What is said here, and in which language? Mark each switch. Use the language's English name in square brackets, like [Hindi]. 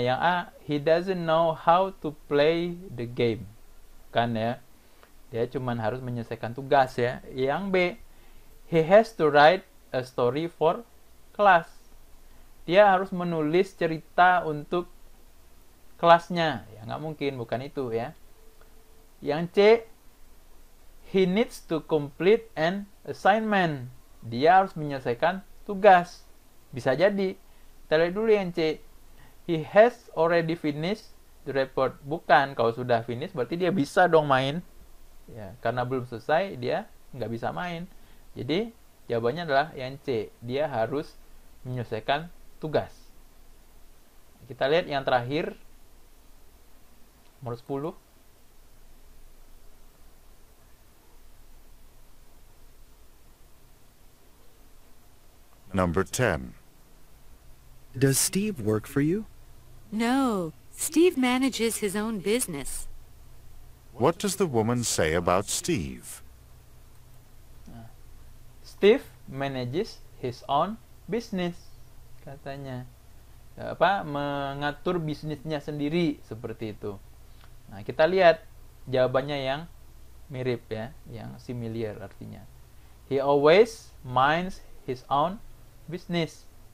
[English] Yang A, he doesn't know how to play the game. [Indonesian] Kan ya. Dia cuma harus menyelesaikan tugas ya. [English] Yang B, he has to write a story for class. [Indonesian] Dia harus menulis cerita untuk kelasnya. Ya, nggak mungkin, bukan itu ya. [English] Yang C, he needs to complete an assignment. [Indonesian] Dia harus menyelesaikan tugas. Bisa jadi. Kita lihat dulu yang C. [English] He has already finished the report. [Indonesian] Bukan, kalau sudah finish berarti dia bisa dong main. Ya, karena belum selesai dia nggak bisa main. Jadi jawabannya adalah yang C. Dia harus menyelesaikan tugas. Kita lihat yang terakhir. Nomor 10. [English] Number 10. Does Steve work for you? No, Steve manages his own business. What does the woman say about Steve? Steve manages his own business, [Indonesian] katanya. Mengatur bisnisnya sendiri, seperti itu. Nah, kita lihat jawabannya yang mirip ya, yang similar artinya. [English] He always minds his own business.